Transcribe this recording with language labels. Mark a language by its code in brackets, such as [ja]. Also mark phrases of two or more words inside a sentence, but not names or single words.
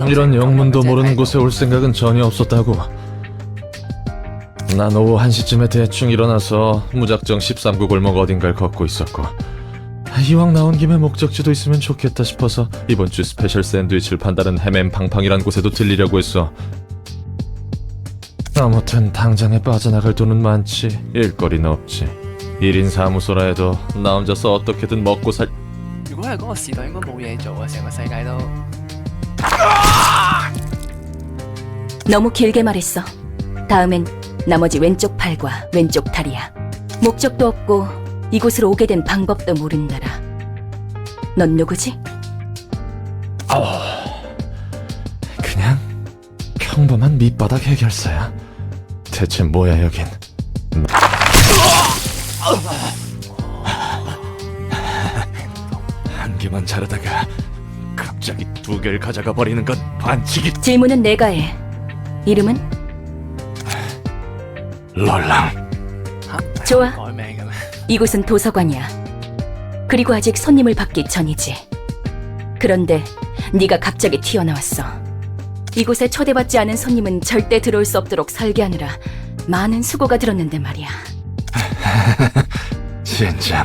[ko] 이런 영문도 모르는 곳에 올 생각은 전혀 없었다고. 난 오후 1시쯤에 대충 일어나서 무작정 13구 골목 어딘가를 걷고 있었고, 이왕 나온 김에 목적지도 있으면 좋겠다 싶어서 이번 주 스페셜 샌드위치를 판다는 해맨팡팡이란 곳에도 들리려고 했어. 아무튼 당장에 빠져나갈 돈은 많지 일거리는 없지. 1인 사무소라 해도 나 혼자서 어떻게든 먹고 살... [yue] 如果係嗰個時代，應該冇嘢做啊！成個世界都 [ko] 너무 길게 말했어. 다음엔 나머지 왼쪽 팔과 왼쪽 다리야. 목적도 없고 이곳으로 오게 된 방법도 모른다라. 넌 누구지? 그냥 평범한 밑바닥 해결사야. 대체 뭐야 여긴. 한 개만 자르다가 갑자기 두 개를 가져가 버리는 건 반칙이. 질문은 내가 해. 이름은? 롤랑. 嚇 좋아. [yue] 改名嘅咩？ [ko] 이곳은 도서관이야. 그리고 아직 손님을 받기 전이지. 그런데 네가 갑자기 튀어나왔어. 이곳에 초대받지 않은 손님은 절대 들어올 수 없도록 설계하느라 많은 수고가 들었는데 말이야. 젠장.